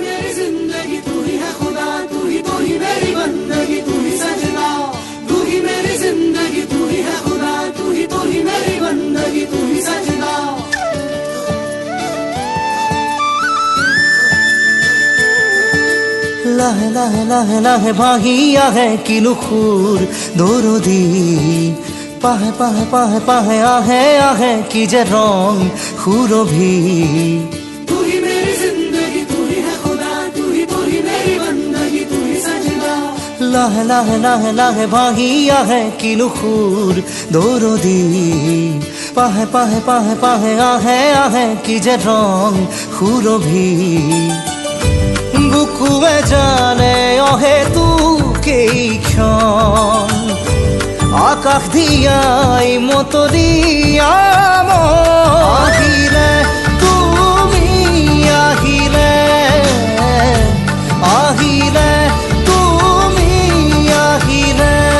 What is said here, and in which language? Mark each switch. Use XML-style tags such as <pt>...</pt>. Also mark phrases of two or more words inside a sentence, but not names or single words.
<hi>जिंदगी तू ही है खुदा, तू ही मेरी बंदगी, तू ही सजना। तू ही मेरी जिंदगी तू ही है खुदा, तू ही मेरी बंदगी, तू ही सजना।</hi> <as>লাহে লাহে লাহে লাহে ভাঙিয়া হে কিলুখুর দরদি পাহে পাহে পাহে পাহে আহে আহে কি যে রং সুরভি।</as> <hi>तू ही मेरी जिंदगी तू ही है खुदा, तू ही मेरी बंदगी, तू ही सजना।</hi> <as>লাহে লাহে লাহে লাহে ভাঙিয়া হে কিলুখুর দরদি পাহে পাহে পাহে পাহে আহে আহে কি যে রং সুরভি। বুকুৱে জানে অহেতুকেই ক্ষণ আকাশ দিয়াই মতলীয়া আহিলে তুমি আহিলে আহিলে তুমি আহিলে</as>